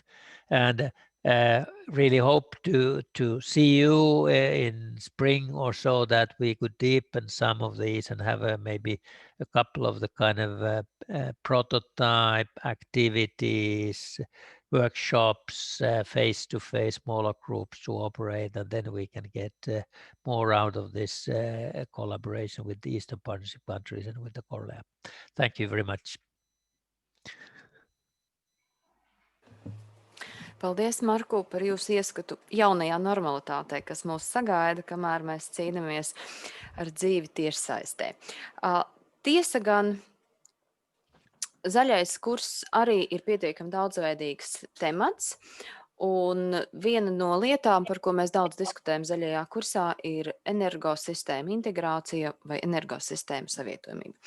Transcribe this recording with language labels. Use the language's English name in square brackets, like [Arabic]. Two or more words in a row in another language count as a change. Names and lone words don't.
[English] And really hope to see you in spring or so, that we could deepen some of these and have maybe a couple of the kind of prototype activities, workshops, face-to-face, smaller groups to operate, and then we can get more out of this collaboration with the Eastern Partnership countries and with the CORLEAP. Thank you very much. [Latvian] Paldies, Marko, par jūsu ieskatu jaunajā normalitātē, kas mūs sagaida, kamēr mēs cīnāmies ar dzīvi tiešsaistē. Tiesa gan, zaļais kurs arī ir pietiekami daudzveidīgs temats, un viena no lietām, par ko mēs daudz diskutējam zaļajā kursā, ir energosistēma integrācija vai energosistēma savietojamība.